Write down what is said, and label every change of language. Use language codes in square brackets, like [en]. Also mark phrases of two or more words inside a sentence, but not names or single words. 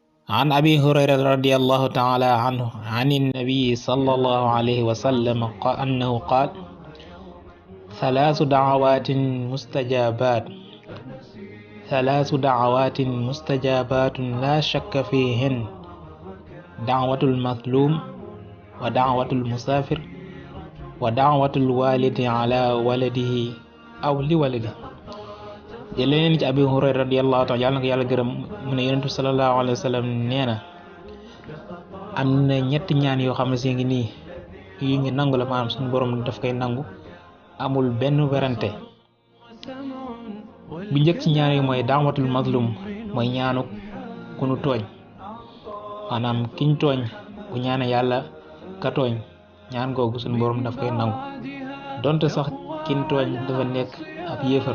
[ar] عن أبي هريرة رضي الله تعالى عنه عن النبي صلى الله عليه وسلم أنه قال: ثلاث دعوات مستجابات لا شك فيهن: دعوة المظلوم، ودعوة المسافر، ودعوة الوالد على ولده أو لولده. [wo] jëlee nañ ci Abi Hurayra [ar] رضي الله تعالى [wo] yàlla na ko yàlla gërëm mu ne yonentu [ar] صلى الله عليه وسلم [wo] nee na am na ñetti ñaan yoo xam ne si ngi nii yu ñu nangu la, maanaam suñu borom daf koy nangu, amul benn werante. bu njëkk ci ñaan yi mooy [ar] دعوة المظلوم, [wo] mooy ñaanu ku nu tooñ, maanaam kiñ tooñ bu ñaane yàlla ka tooñ, ñaan googu suñu borom daf koy nangu donte sax kiñ tooñ dafa nekk ab yéefar.